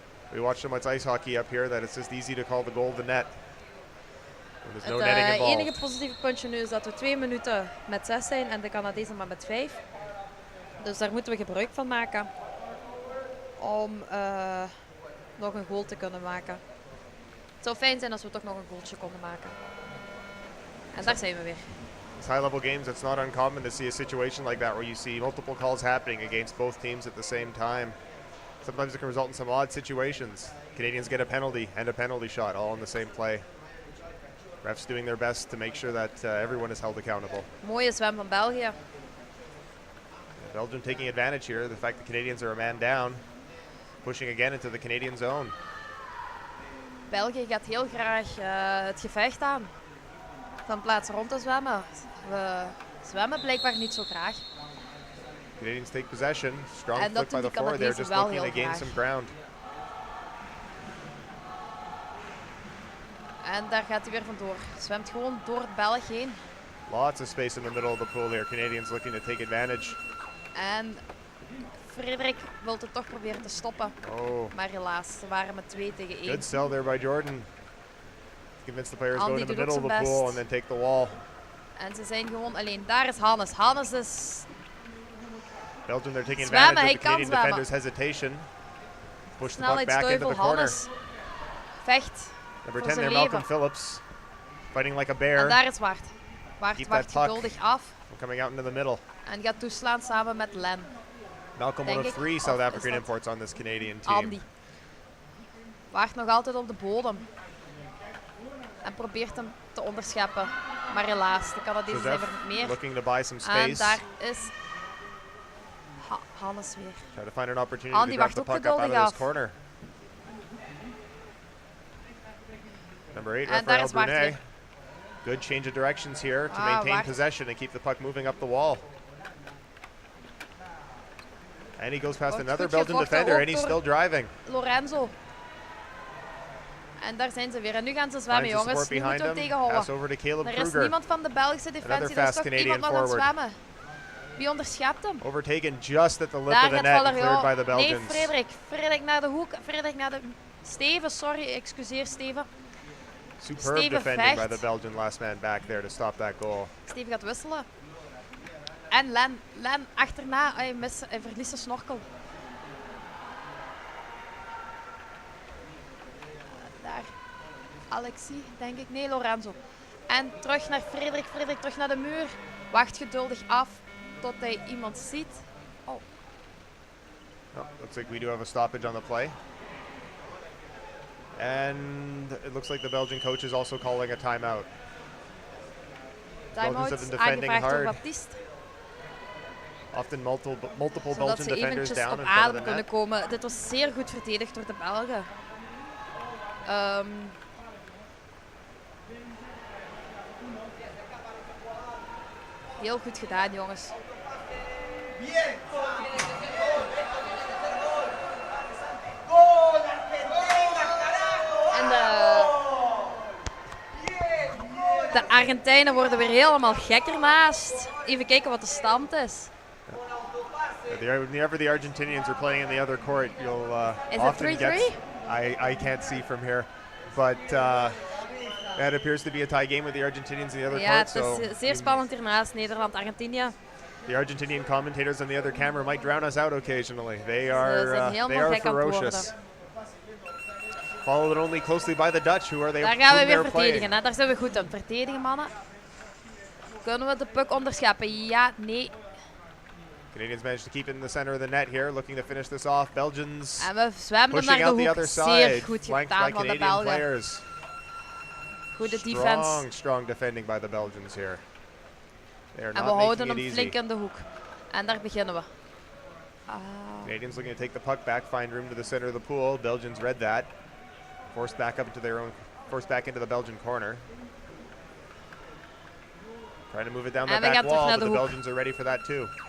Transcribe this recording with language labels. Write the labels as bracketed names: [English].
[English] We watch so much ice hockey up here that it's just easy to call the goal the net. There's no netting involved. [Dutch] Het enige positieve puntje nu is dat we 2 minuten met 6 zijn en de Canadezen maar met 5. Dus daar moeten we gebruik van maken om nog een goal te kunnen maken. Het zou fijn zijn als we toch nog een goaltje konden maken. En daar zijn we weer. [English] These high-level games, it's not uncommon to see a situation like that where you see multiple calls happening against both teams at the same time. Sometimes it can result in some odd situations. Canadians get a penalty and a penalty shot all in the same play. Refs doing their best to make sure that everyone is held accountable. [Dutch] Mooie zwem van België. [English] Belgium taking advantage here. The fact the Canadians are a man down. Pushing again into the Canadian zone. [Dutch] België gaat heel graag het gevecht aan. Van plaats rond te zwemmen. We zwemmen blijkbaar niet zo graag. [English] Canadians take possession. Strong flick by the forward there, just looking to gain some ground. [Dutch] En daar gaat hij weer vandoor. Zwemt gewoon door het Belg heen. [English] Lots of space in the middle of the pool here. Canadians looking to take advantage. [Dutch] En Frederik wil het toch proberen te stoppen. Oh. Maar helaas, ze waren met 2 tegen 1. [English] Good sell there by Jordan. Convince the players go in the middle of the pool and then take the wall. [Dutch] En ze zijn gewoon alleen. Daar is Hannes. Hannes is... [English] Belgium, they're taking advantage of the Canadian defender's hesitation. Push the puck back into the corner. [Dutch] Hannes vecht. [English] Number 10 there, Malcolm Phillips. Fighting like a bear. [Dutch] En daar is Wart. Wart wacht geduldig af. [English] Coming out into the middle. [Dutch] En gaat toeslaan samen met Len. [English] Malcolm, one of 3 South African imports on this Canadian team. Andy. [Dutch] Wacht nog altijd op de bodem. En probeert hem te onderscheppen. Maar helaas, de Canadezen zijn er niet meer. [English] Looking to buy some space. [Dutch] En daar is Hannes weer. [English] Try to find an opportunity to drop the puck up out of this corner. Number 8, Rafael Brunet. Good change of directions here to maintain possession and keep the puck moving up the wall. And he goes past another Belgian defender and he's still driving. Lorenzo. [Dutch] En daar zijn ze weer. En nu gaan ze zwemmen, jongens. Nu moeten we hem tegenhouden. Er is niemand van de Belgische defensie. Er is toch iemand nog aan het zwemmen. Wie onderschept hem? [English] Overtaken just at the lip of the net and cleared by the Belgians. [Dutch] Nee, Frederik. Frederik naar de hoek. Frederik naar de... Steven, sorry. Excuseer, Steven. [English] Superb defending by the Belgian last man back there to stop that goal. [Dutch] Steven gaat wisselen. En Len achterna. Hij verliest de snorkel. Daar. Alexis, denk ik. Nee, Lorenzo. En terug naar Frederik. Frederik terug naar de muur. Wacht geduldig af tot hij iemand ziet. Oh. [English] Oh, looks like we do have a stoppage on the play. And it looks like the Belgian coach is also calling a timeout. [Dutch] Timeout aangevraagd door Baptiste. [English] Often multiple Belgian defenders down in front of the net. Komen. [Dutch] Dit was zeer goed verdedigd door de Belgen. Heel goed gedaan, jongens. En de Argentijnen worden weer helemaal gek ernaast. Even kijken wat de stand is. [English] Whenever the Argentinians are playing in the other court, you'll often get... I can't see from here, but that appears to be a tie game with the Argentinians in the other court. [Dutch] Ja, het is zeer spannend hiernaast, Nederland-Argentinië. [English] The Argentinian commentators on the other camera might drown us out occasionally. They are ferocious. Followed only closely by the Dutch, who are they? [Dutch] Daar gaan we weer verdedigen, hè? Daar zijn we goed in. Verdedigen, mannen. Kunnen we de puck onderscheppen? Ja, nee. [English] Canadians managed to keep it in the center of the net here, looking to finish this off. Belgians [Dutch] en we zwemmen naar de hoek. Zeer goed gedaan van de Belgen. Goede defense. [English] Strong defending by the Belgians here. [Dutch] En we houden hem flink in de hoek. En daar beginnen we. [English] Canadians looking to take the puck back, find room to the center of the pool. Belgians read that. Forced back into the Belgian corner. Trying to move it down the back wall, but the Belgians are ready for that too.